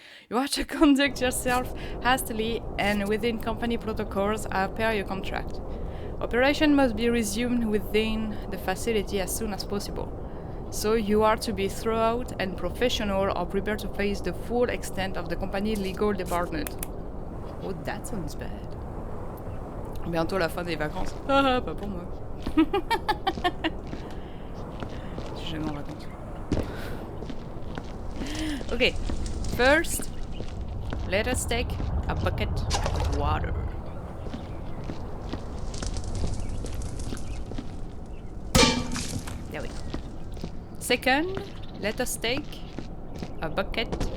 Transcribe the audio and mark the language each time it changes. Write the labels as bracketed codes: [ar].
[en] You are to conduct yourself hastily and within company protocols as per your contract. Operation must be resumed within the facility as soon as possible. So you are to be thorough and professional or prepared to face the full extent of the company's legal department. Oh, that sounds bad. [fr] Bientôt la fin des vacances. Ah, pas pour moi. Je suis jamais en vacances. [en] Okay, first, let us take a bucket of water. There we go. Second, let us take a bucket.